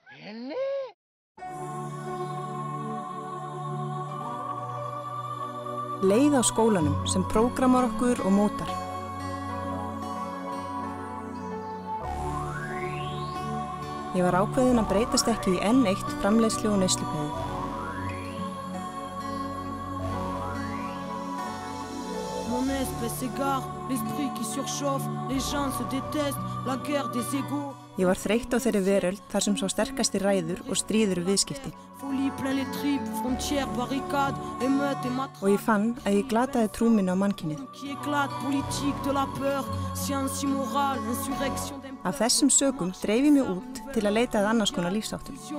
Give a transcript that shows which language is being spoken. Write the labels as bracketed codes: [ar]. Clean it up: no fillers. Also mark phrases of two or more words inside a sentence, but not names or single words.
[is] Leið á skólanum sem prógrammar okkur og mótar. Ég var ákveðin að breytast ekki í enn eitt framleiðslu og neyslupeðið. [fr] Mon espèce égare, l'esprit qui surchauffe, les gens se détestent, la guerre des égaux. [is] Ég var þreytt á þeirri veröld þar sem sá sterkasti ræður og stríður viðskipti. Og ég fann að ég glataði trú minni á mannkynið. Af þessum sökum dreif ég mig út til að leita að annars konar lífsháttum.